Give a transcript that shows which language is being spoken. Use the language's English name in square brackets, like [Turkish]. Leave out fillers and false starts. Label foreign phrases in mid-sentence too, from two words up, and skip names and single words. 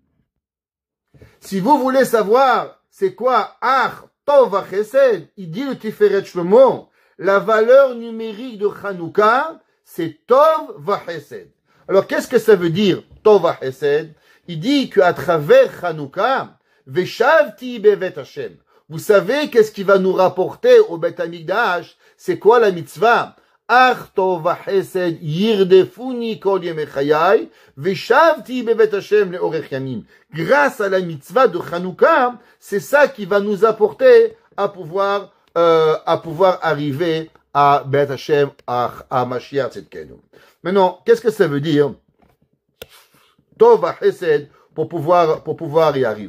[French] Si vous voulez savoir c'est quoi [Hebrew] אך טוב חסד, [French] il dit le Tiferet Shlomo, la valeur numérique de Hanouka, c'est [Hebrew] טוב וחסד. [French] Alors, qu'est-ce que ça veut dire, [Hebrew] טוב וחסד? [French] Il dit qu'à travers Hanouka, [Hebrew] ושבתי בבית ה. [French] Vous savez qu'est-ce qui va nous rapporter au [Hebrew] בית המקדש? [French] C'est quoi la mitzvah? [Hebrew] אך טוב וחסד ירדפוני כל ימי חיי ושבתי בבית ה' לאורך ימים. [French] Grâce à la mitzvah de Hanouka, c'est ça qui va nous apporter à pouvoir arriver à [Hebrew] בית ה, [French] à [Hebrew] משיח צדקנו. [French] Maintenant, qu'est-ce que ça veut dire? [Hebrew] טוב חסד, [French] pour pouvoir y arriver.